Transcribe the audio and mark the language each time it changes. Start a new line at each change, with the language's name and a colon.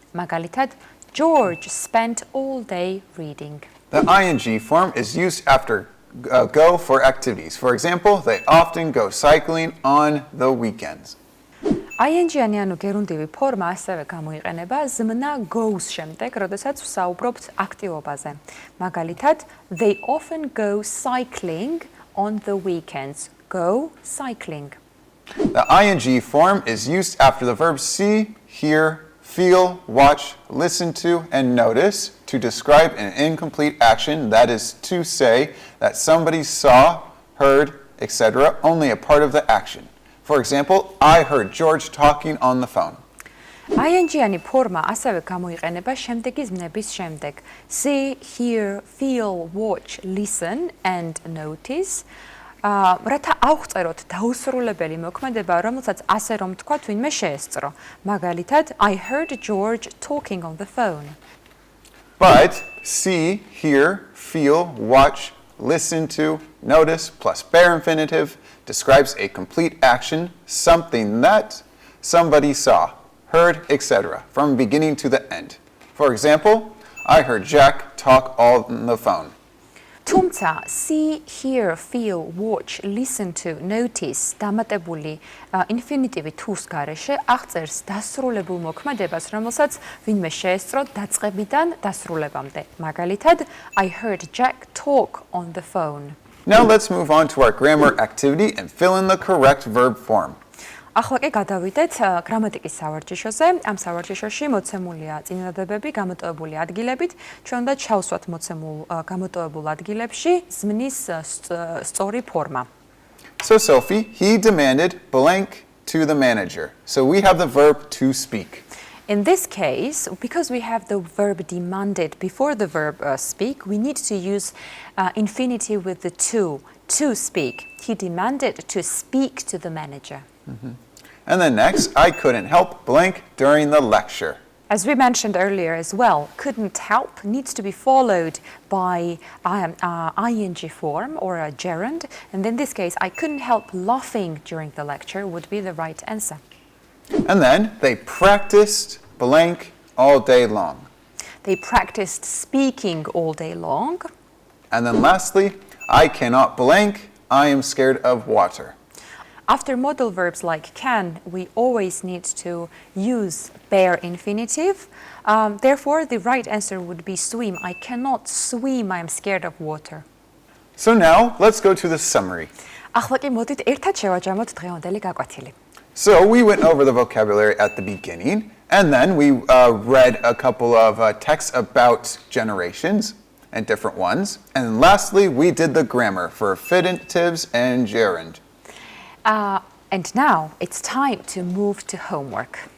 Georgian: მაგალითად,
English: George spent all day reading. The ing form is used after go for activities. For example, they often go cycling on the weekends.
Georgian: ing-იანი, ანუ gerundivi ფორმა ასევე გამოიყენება ზმნა goes შემდეგ, როდესაც ვსაუბრობთ აქტივობაზე. მაგალითად,
English: they often go cycling on the weekends. Go cycling. The ing form is used after the verbs see, hear, feel, watch, listen to, and notice to describe an incomplete action, that is to say that somebody saw, heard, etc., only a part of the action. For example, I heard George talking on the phone.
Georgian: ing-იანი ფორმა ასევე გამოიყენება შემდეგი ზმნების შემდეგ.
English: See, hear, feel, watch, listen and notice.
Georgian: რათა ავღწეროთ დაუსრულებელი მოქმედება, რომელსაც ასე რომ თქვა თვინმე შეესწრო. მაგალითად,
English: I heard George talking on the phone. But see, hear, feel, watch, listen to, notice, plus bare infinitive describes a complete action, something that somebody saw, heard, etc., from beginning to the end. For example, I heard Jack talk on the phone.
Georgian: თუმცა
English: see, hear, feel, watch, listen to, notice
Georgian: დამატებული ინფინიტივი თუს გარეშე აღწერს დასრულებულ მოქმედებას, რომელსაც ვინმე შეესწრო დაწყებიდან დასრულებამდე. მაგალითად,
English: I heard Jack talk on the phone. Now let's move on to our grammar activity and fill in the correct verb form.
Georgian: ახლა კი გადავიდეთ გრამატიკის სავარჯიშოზე. ამ სავარჯიშოში მოცემულია წინადადებები გამოტოვებული ადგილებით. ჩვენ უნდა ჩავსვათ მოცემულ გამოტოვებულ ადგილებში ზმნის სწორი ფორმა.
English: So Sophie, he demanded blank to the manager. So we have the verb to speak. In this case, because we have the verb demanded before the verb speak, we need to use infinitive with the to speak. He demanded to speak to the manager. And then next, I couldn't help blank during the lecture. As we mentioned earlier as well, couldn't help needs to be followed by ing form or a gerund. And in this case, I couldn't help laughing during the lecture would be the right answer. And then they practiced blank all day long. They practiced speaking all day long. And then lastly, I cannot blank, I am scared of water. After modal verbs like can, we always need to use bare infinitive. Therefore, the right answer would be swim. I cannot swim, I am scared of water. So now, let's go to the summary.
Georgian: ახლა კი მოდით ერთად შევაჯამოთ დღევანდელი გაკვეთილი.
English: So we went over the vocabulary at the beginning, and then we read a couple of texts about generations and different ones. And lastly, we did the grammar for Infinitives and Gerund. And now it's time to move to homework.